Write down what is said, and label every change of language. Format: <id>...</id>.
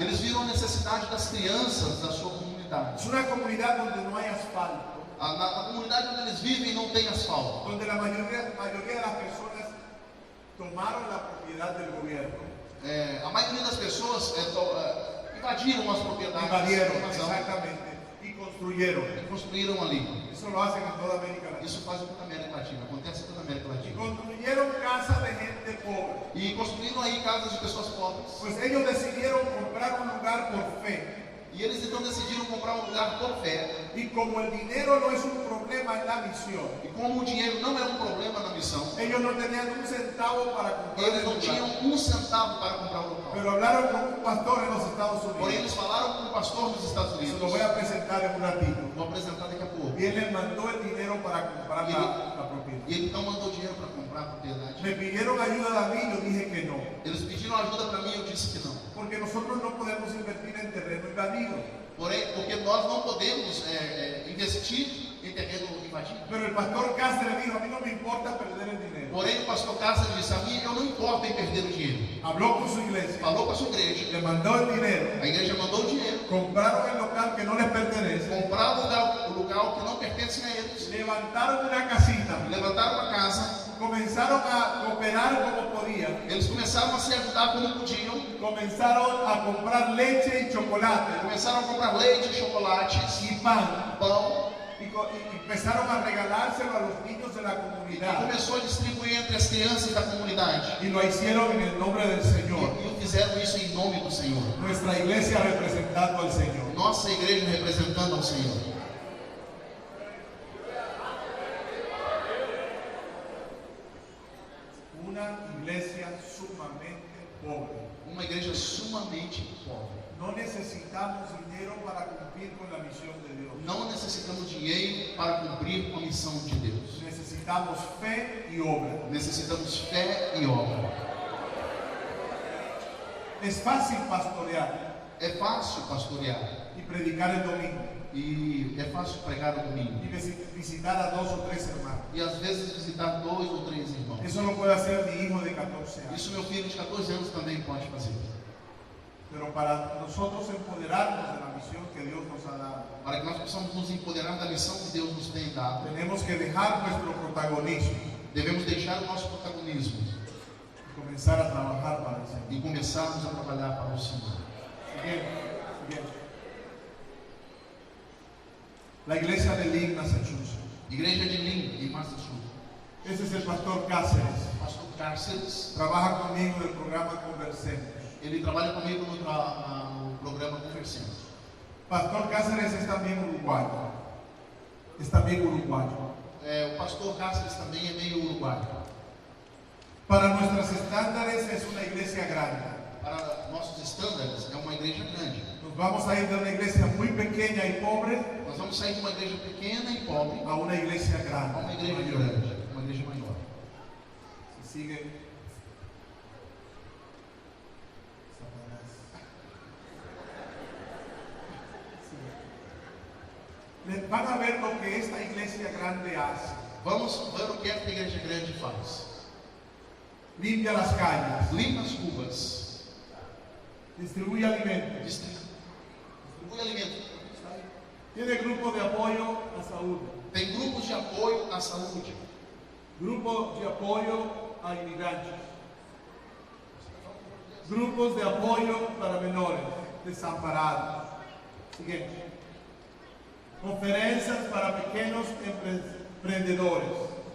<pt>Eles viram a necessidade das crianças da sua comunidade.</pt> <es>Es una comunidad donde no hay asfalto,</es> <pt>Na comunidade onde eles vivem não tem asfalto.</pt> <es>donde la mayoría de las personas tomaron la propiedad del gobierno.</es> <pt>A maioria das pessoas invadiram as propriedades.</pt> <es>Invadieron,</es> <pt>da nação</pt> <es>exactamente, y construyeron.</es> <pt>e construíram ali.</pt> <es>Eso lo hacen en toda América Latina.</es> <pt>Isso faz em toda a América Latina, acontece em toda a América</pt> <es>Y</es> <pt>Latina.</pt> <es>construyeron casas de gente pobre.</es> <pt>E construíram aí casas de pessoas pobres.</pt> <es>Pues ellos decidieron comprar un lugar por fe.</es> <pt>E eles então decidiram comprar um lugar por fé.</pt> <es>Y como el dinero no es un problema en la misión,</es> <pt>E como o dinheiro não era um problema na missão,</pt> <es>ellos no tenían un centavo para comprar</es> <pt>eles</pt> <es>el</es> <pt>não</pt> <es>lugar.</es> <pt>tinham um centavo para comprar o local.</pt> <es>Pero hablaron con un pastor en los Estados</es> <pt>Porém,</pt> <es>Unidos.</es> <pt>eles falaram com o pastor dos Estados</pt> <es>Se</es> <pt>Unidos.</pt> <es>lo voy a presentar en un ratito.</es> <pt>Vou apresentar daqui a pouco.</pt> <es>Y él les mandó el dinero para comprar la propiedad.</es> <pt>E ele então mandou dinheiro para comprar a propriedade.</pt> <es>Me pidieron ayuda a mí, yo dije que no.</es> <pt>Eles pediram ajuda para mim, eu disse que não.</pt> <es>Porque nosotros no podemos invertir en terreno invadido.</es> <pt>Porém, porque nós não podemos investir em terreno invadido.</pt> <es>Pero el pastor Cáceres dijo, a mí no me importa perder el dinero.</es> <pt>Porém, o pastor Cássio disse a mim, eu não importo em perder o dinheiro.</pt> <es>Habló con su iglesia,</es> <pt>Falou com a sua igreja.</pt> <es>le mandó el dinero,</es> <pt>A igreja mandou o dinheiro.</pt> <es>compraron el local que no les pertenece,</es> <pt>Compraram o lugar que não pertence a eles.</pt> <es>levantaron una casita,</es> <pt>Levantaram uma casa.</pt> <es>comenzaron a cooperar como podían,</es> <pt>Eles começaram a se ajudar como podiam.</pt> <es>comenzaron a comprar leche y chocolate</es> <pt>Começaram a comprar leite, chocolates,</pt> <es>y pan,</es> <pt>pão.</pt> <es>y empezaron a regalárselo a los niños de la</es> <pt>E</pt> <es>comunidad.</es> <pt>começou a distribuir entre as crianças da comunidade.</pt> <es>Y lo hicieron en el nombre del Señor.</es> <pt>E fizeram isso em nome do Senhor.</pt> <es>Nuestra iglesia representando al Señor.</es> <pt>Nossa igreja representando ao Senhor.</pt> <es>Una iglesia sumamente pobre.</es> <pt>Uma igreja sumamente pobre.</pt> <es>No necesitamos dinero para cumplir con la misión de Dios.</es> <pt>Não necessitamos dinheiro para cumprir com a missão de Deus.</pt> <es>Necesitamos fe y obra.</es> <pt>Necessitamos fé e obra.</pt> <es>Es fácil pastorear</es> <pt>É fácil pastorear.</pt> <es>y predicar el domingo</es> <pt>E é fácil pregar no domingo.</pt> <es>y visitar a 2 o 3 hermanos.</es> <pt>E às vezes visitar 2 ou 3 irmãos.</pt> <es>Eso lo puede hacer mi hijo de 14 años.</es> <pt>Isso meu filho de 14 anos também pode fazer.</pt> <es>Pero para nosotros empoderarnos de la misión que Dios nos ha dado,</es> <pt>Para que nós possamos nos empoderar da missão que Deus nos tem dado,</pt> <es>tenemos que dejar nuestro protagonismo</es> <pt>devemos deixar o nosso protagonismo</pt> <es>y comenzar a trabajar para el Señor.</es> <pt>e começarmos a trabalhar para o Senhor.</pt> <es>Bien, bien. la iglesia de Lynn, Massachusetts.</es> <pt>Igreja de Lynn, em Massachusetts.</pt> <es>Ese es el pastor Cáceres.</es> <pt>Pastor Cárceres,</pt> <es>Trabaja conmigo en el programa Conversemos.</es> <pt>ele trabalha comigo no programa Conversemos.</pt> <es>Pastor Cáceres es también uruguayo. Es también uruguayo.</es> <pt>O pastor Cárceres também é meio uruguaio.</pt> <es>Para nuestros estándares es una iglesia grande.</es> <pt>Para nossos estándares, é uma igreja grande.</pt> <es>Nos vamos a ir de una iglesia muy pequeña y pobre</es> <pt>Nós vamos sair de uma igreja pequena e pobre</pt> <es>a una iglesia</es> <pt>a</pt> <es>grande.</es> <pt>uma igreja</pt> <es>mayor.</es> <pt>grande, uma igreja maior.</pt> <es>Si sigue. Satanás. Sigue. Van a ver lo que esta iglesia grande hace.</es> <pt>Vamos ver o que esta igreja grande faz.</pt> <es>Limpia las calles,</es> <pt>Limpa as ruas,</pt> <es>distribuye alimentos,</es> <pt>distribui alimento.</pt> <es>tiene grupo de apoyo a salud,</es> <pt>Tem grupos de apoio à saúde,</pt> <es>grupo de apoyo a inmigrantes, grupos de apoyo para menores desamparados. Siguiente. Conferencias para pequeños emprendedores.</es>